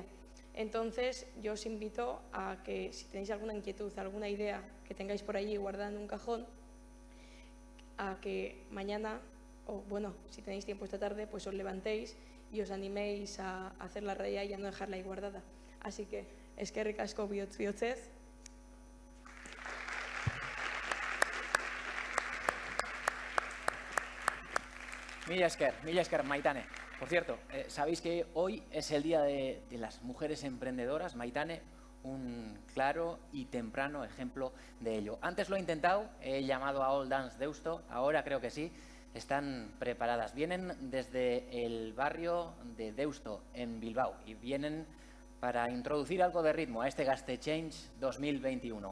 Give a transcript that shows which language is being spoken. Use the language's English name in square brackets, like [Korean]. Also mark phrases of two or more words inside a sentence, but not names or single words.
[Spanish] Entonces, yo os invito a que si tenéis alguna inquietud, alguna idea que tengáis por allí guardada en un cajón, a que mañana, o bueno, si tenéis tiempo esta tarde, pues os levantéis y os animéis a hacer la raya y a no dejarla ahí guardada. Así que, [Basque] eskerrik asko bihotz. Mila esker, Maitane. [Spanish] Por cierto, sabéis que hoy es el día de las mujeres emprendedoras. Maitane, un claro y temprano ejemplo de ello. Antes lo he intentado, he llamado a All Dance Deusto, ahora creo que sí. están preparadas. Vienen desde el barrio de Deusto, en Bilbao, y vienen para introducir algo de ritmo a este Gastechange 2021.